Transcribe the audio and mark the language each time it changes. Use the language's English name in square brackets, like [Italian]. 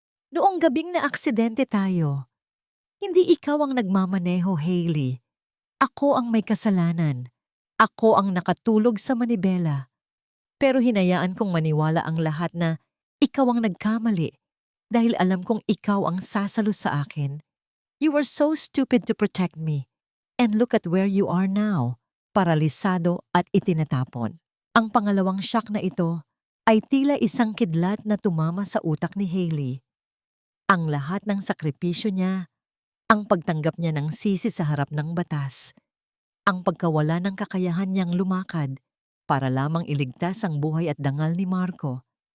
[Filipino] Noong gabing na aksidente tayo, hindi ikaw ang nagmamaneho, Hailey. Ako ang may kasalanan. Ako ang nakatulog sa manibela. Pero hinayaan kong maniwala ang lahat na ikaw ang nagkamali dahil alam kong ikaw ang sasalo sa akin. [English] You were so stupid to protect me. And look at where you are now, [Filipino] paralisado at itinatapon. Ang pangalawang shock na ito ay tila isang kidlat na tumama sa utak ni Hailey. Ang lahat ng sakripisyo niya, ang pagtanggap niya ng sisi sa harap ng batas, ang pagkawala ng kakayahan niyang lumakad para lamang iligtas ang buhay at dangal ni Marco.